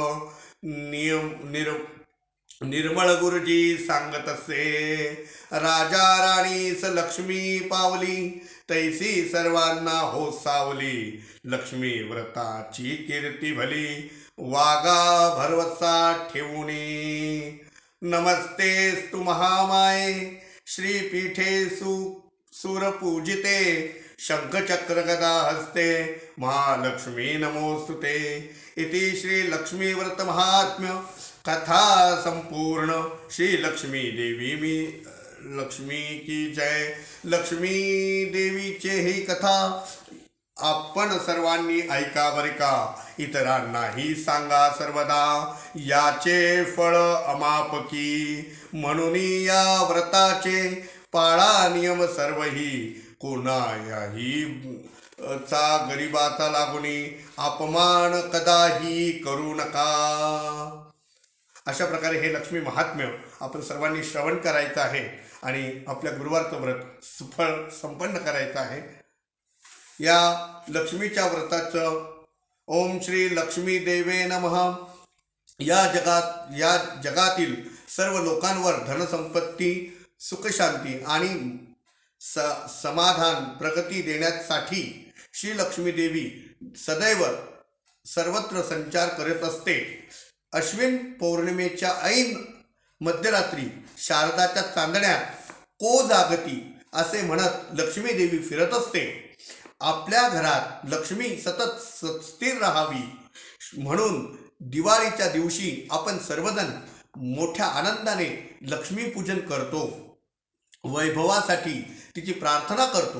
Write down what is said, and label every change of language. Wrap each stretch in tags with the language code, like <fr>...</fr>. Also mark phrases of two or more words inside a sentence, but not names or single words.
<mr>निर्मळ गुरुजी सांगत असे, राजा राणीस लक्ष्मी पावली. तैसी सर्वांना हो सावली. लक्ष्मी व्रताची कीर्ती भली, वागा भरवसा ठेवूनी.</mr> <sa>नमस्तेस्तु महामाये, श्रीपीठे सुरपूजिते. शंखचक्रगदा हस्ते महालक्ष्मी नमोस्तुते। इति श्री लक्ष्मी व्रत महात्म्य कथा संपूर्ण।</sa> <hi>श्री लक्ष्मी देवी लक्ष्मी की जय।</hi> <mr>लक्ष्मी देवीचे ही कथा आपण सर्वांनी ऐका बरे का, इतरांनाही सांगा सर्वदा, याचे फळ अमापकी। म्हणून या व्रताचे पाळा नियम सर्वही, कोणायाही चा गरिबाचा लागुनी अपमान कदाही करू नका। अशा प्रकारे हे लक्ष्मी महात्म्य आपण सर्वांनी श्रवण करायचं आहे आणि आपल्या गुरुवारचं व्रत सुफळ संपन्न करायचं आहे। या लक्ष्मीच्या व्रताचं</mr> <sa>ओम श्री लक्ष्मी देवे नमः।</sa> <mr>या जगातील सर्व लोकांवर धनसंपत्ती, सुखशांती आणि समाधान, प्रगती देण्यासाठी श्री लक्ष्मी देवी सदैव सर्वत्र संचार करत असते। अश्विन पौर्णिमेच्या ऐन मध्यरात्री शारदाच्या चांदण्यात</mr> <sa>को जागती</sa> <mr>असे म्हणत लक्ष्मी देवी फिरत असते। आपल्या घरात लक्ष्मी सतत स्थिर राहावी म्हणून दिवाळीच्या दिवशी आपण सर्वजण मोठ्या आनंदाने लक्ष्मी पूजन करतो, वैभवासाठी तिची प्रार्थना करतो।</mr>